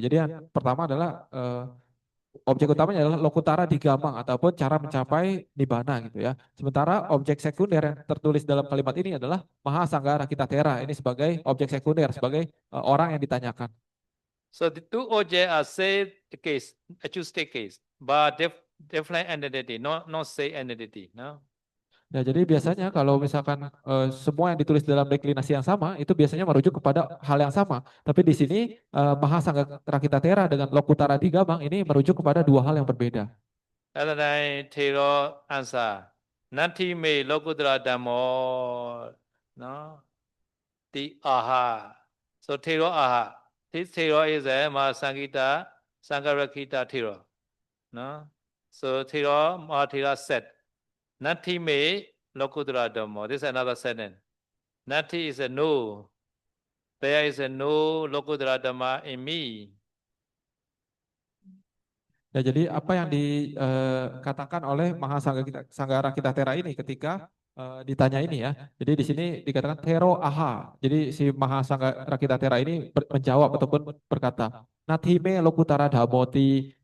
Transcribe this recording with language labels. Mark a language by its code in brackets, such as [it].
[id] Jadi yang pertama adalah objek utamanya adalah lokutara digamang ataupun cara mencapai nibbana gitu ya. Sementara objek sekunder yang tertulis dalam kalimat ini adalah Mahasangga Rakita Tera. Ini sebagai objek sekunder, sebagai orang yang ditanyakan. [en] So the two objects are same case, acoustic case, but different entity, not same entity. No. [id] Ya, jadi biasanya kalau misalkan semua yang ditulis dalam deklinasi yang sama itu biasanya merujuk kepada hal yang sama. Tapi di sini Mahasangga Rakita Tera dengan Lokutara Digamang ini merujuk kepada dua hal yang berbeda. [en] At the time, Thero answer, [pi] Nati me Lokutara Dhammo, [en] no, the aha. So Thero aha. This Thero is a Mahasangita Sangarakita Thero. No, so Thero Mahathera said, [pi] Nati me Lokutara Dhammo. [en] This is another sentence. Nati is a no. There is a no Lokutara Dhamma in me. [id] Ya, jadi apa yang dikatakan oleh Mahasangga Rakita Tera ini ketika ditanya ini ya. Jadi di sini dikatakan Tero aha. Jadi si Mahasangga Rakita Tera ini menjawab ataupun berkata, [pi] Nathi me lokutara dhamoti.